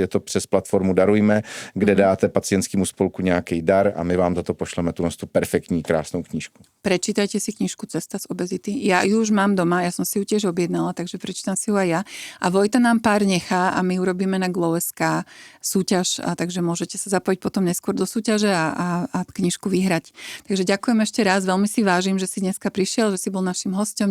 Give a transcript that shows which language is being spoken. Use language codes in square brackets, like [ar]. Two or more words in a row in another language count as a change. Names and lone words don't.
[cs] Je to přes platformu Darujme, kde dáte pacientskému spolku nějaký dar a my vám za to pošleme tu perfektní, krásnou knížku. [sk] Prečítajte si knižku Cesta z obezity. Ja ju už mám doma, ja som si ju tiež objednala, takže prečítam si ju aj ja. A Vojta nám pár nechá a my urobíme na Glow.sk súťaž, a takže môžete sa zapojiť potom neskôr do súťaže a knižku vyhrať. Takže ďakujem ešte raz, veľmi si vážim, že si dneska prišiel, že si bol našim hosťom.